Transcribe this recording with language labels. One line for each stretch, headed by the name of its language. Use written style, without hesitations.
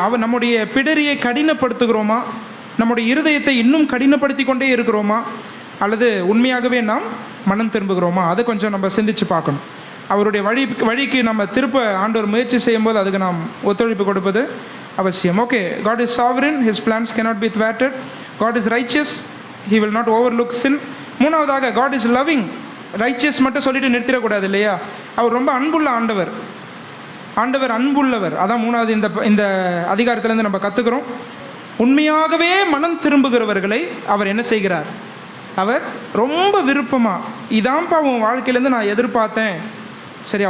Tamil: அவர் நம்முடைய பிடரியை கடினப்படுத்துகிறோமா? நம்முடைய இருதயத்தை இன்னும் கடினப்படுத்தி கொண்டே இருக்கிறோமா? அல்லது உண்மையாகவே நாம் மனம் திரும்புகிறோமா? அதை கொஞ்சம் நம்ம சிந்திச்சு பார்க்கணும். அவருடைய வழிக்கு நம்ம திருப்ப ஆண்டவர் முயற்சி செய்யும்போது அதுக்கு நாம் ஒத்துழைப்பு கொடுப்பது அவசியம்.
English: Okay, God is sovereign, His plans cannot be thwarted. God is righteous, He will not overlook sin.
Tamil: மூணாவதாக,
English: God is loving.
Tamil: ரைச்சியஸ் மட்டும் சொல்லிட்டு நிறுத்திடக்கூடாது இல்லையா? அவர் ரொம்ப அன்புள்ள ஆண்டவர் அன்புள்ளவர். அதான் மூணாவது இந்த அதிகாரத்திலேருந்து நம்ம கற்றுக்கிறோம். உண்மையாகவே மனம் திரும்புகிறவர்களை அவர் என்ன செய்கிறார்? அவர் ரொம்ப விருப்பமாக, இதான்ப்பா உன் வாழ்க்கையிலேருந்து நான் எதிர்பார்த்தேன். சரியா?